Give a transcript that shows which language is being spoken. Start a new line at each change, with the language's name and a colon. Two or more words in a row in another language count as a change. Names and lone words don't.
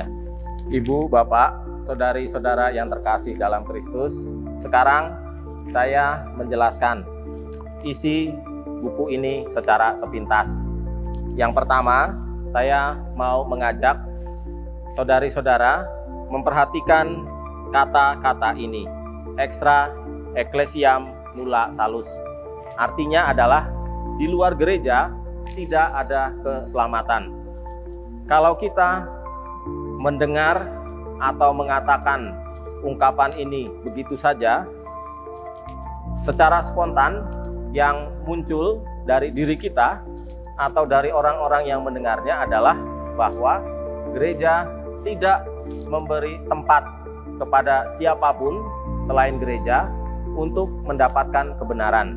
Indonesian: Ibu, Bapak, saudari-saudara yang terkasih dalam Kristus, sekarang saya menjelaskan isi buku ini secara sepintas. Yang pertama, saya mau mengajak saudari-saudara memperhatikan kata-kata ini,
Latin: extra ecclesiam nulla salus.
Indonesian: Artinya adalah di luar gereja tidak ada keselamatan. Kalau kita mendengar atau mengatakan ungkapan ini begitu saja, secara spontan yang muncul dari diri kita atau dari orang-orang yang mendengarnya adalah bahwa gereja tidak memberi tempat kepada siapapun selain gereja untuk mendapatkan kebenaran.